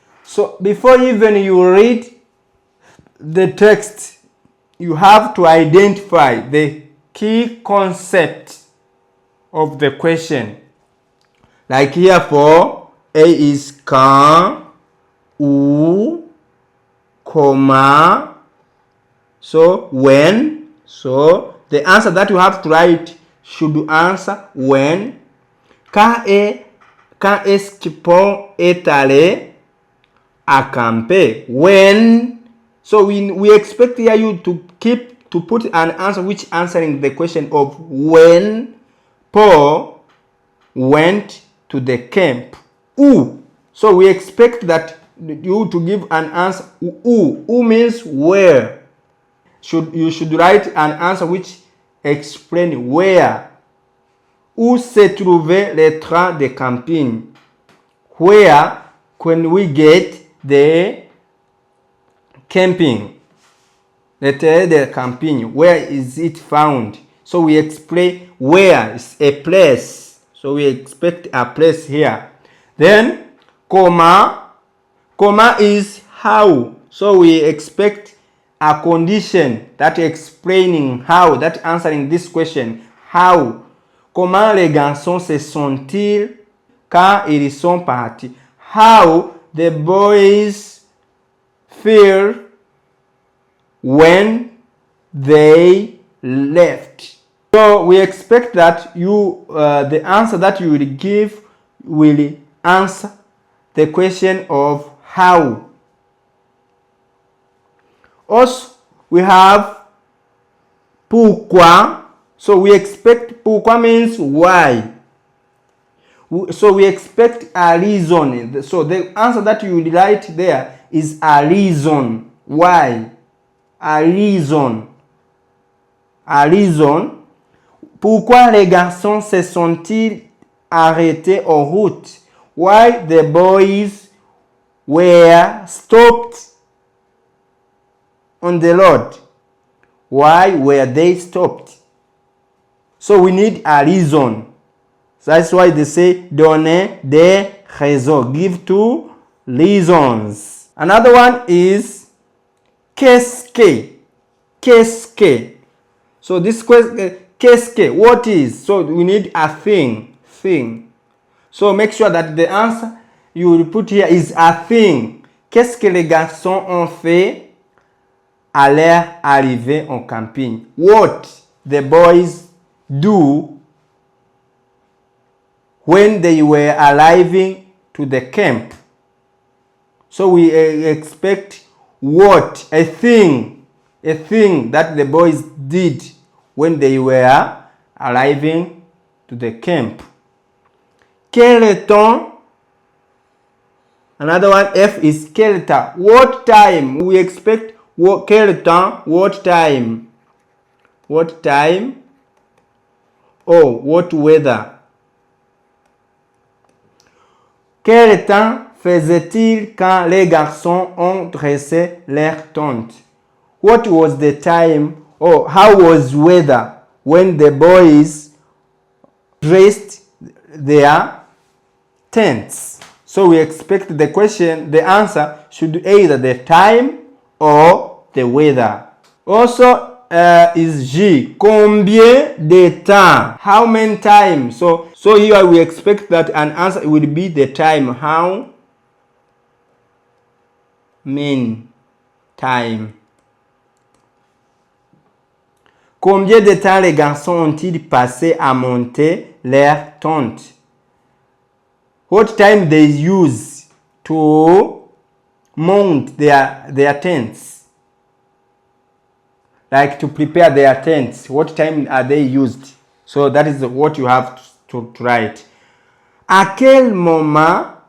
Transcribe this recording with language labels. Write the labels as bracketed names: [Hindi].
[English] So before even you read the text, you have to identify the key concept of the question. Like here for A is [French] quand, où, comment, [English] so when. So the answer that you have to write should answer when. [French] Quand est-ce que Paul est allé acamper? [English] When. So we expect here you to put an answer which answering the question of when Paul went to the camp. [French] Où. [English] So we expect that you to give an answer. [French] Où. Où [English] means where. You should write an answer which explain where. [French] Où se trouvait le train de camping? [English] Where can we get the camping? The [French] train de camping. [English] Where is it found? So we explain where is a place. So we expect a place here. Then comment. [French] Comment [English] is how. So we expect a condition that explaining how, that answering this question. How. [French] Comment les garçons se sont-ils quand ils sont partis? [English] How the boys feel when they left. So we expect that the answer that you will give will answer the question of how. Also, we have [French] pourquoi. [English] So we expect [French] pourquoi [English] means why. So we expect a reason. So the answer that you will write there is a reason. Why? A reason. A reason. [French] Pourquoi les garçons se sont-ils arrêtés en route? [English] Why the boys were stopped on the road? Why were they stopped? So we need a reason. That's why they say [French] donner des raisons. [English] Give 2 reasons. Another one is [French] qu'est-ce que. Qu'est-ce que. [English] So this question, [French] qu'est-ce que, [English] what is? So we need a thing. Thing. So make sure that the answer you will put here is a thing. [French] Qu'est-ce que les garçons ont fait à leur arrivée en camping? [English] What the boys do when they were arriving to the camp. So we expect what? A thing that the boys did when they were arriving to the camp. [French] Quel temps? [English] Another one, F is [French] quel temps. [English] What time? We expect [French] quel temps, [English] what time? What time? Oh, what weather? [French] Quel temps faisait-il quand les garçons ont dressé leur tente? [English] What was the time, or how was weather when the boys dressed their tents? So we expect the question, the answer should either the time or the weather. Also is G. [French] Combien de temps? [English] How many times? So here we expect that an answer will be the time. How many time? [French] Combien de temps les garçons ont-ils passé à monter leur tente? [English] What time they use to mount their tents? Like to prepare their tents. What time are they used? So that is what you have to write. [French] À quel moment?